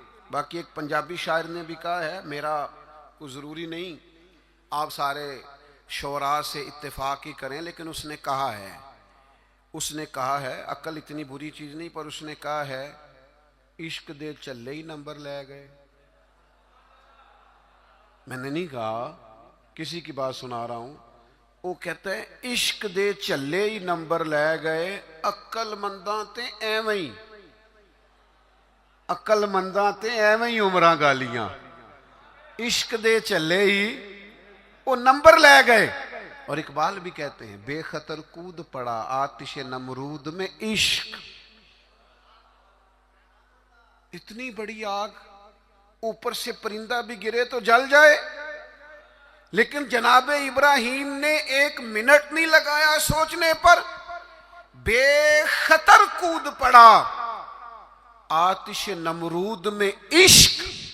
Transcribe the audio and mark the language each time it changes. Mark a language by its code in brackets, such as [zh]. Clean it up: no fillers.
[ur] باقی ایک پنجابی شاعر نے بھی کہا ہے، میرا کوئی ضروری نہیں آپ سارے شعراء سے اتفاق ہی کریں، لیکن اس نے کہا ہے عقل اتنی بری چیز نہیں، پر اس نے کہا ہے [pa] عشق دے چلے ہی نمبر لے گئے. [ur] میں نے نہیں کہا، کسی کی بات سنا رہا ہوں. وہ کہتا ہے [pa] عشق دے چلے ہی نمبر لے گئے، عقل منداں تے ایویں، عقل منداں تے ایویں عمراں گالیاں. عشق دے چلے ہی وہ نمبر لے گئے. [ur] اور اقبال بھی کہتے ہیں بے خطر کود پڑا آتش نمرود میں عشق. اتنی بڑی آگ، اوپر سے پرندہ بھی گرے تو جل جائے، لیکن جناب ابراہیم نے ایک منٹ نہیں لگایا سوچنے پر، بے خطر کود پڑا آتش نمرود میں عشق.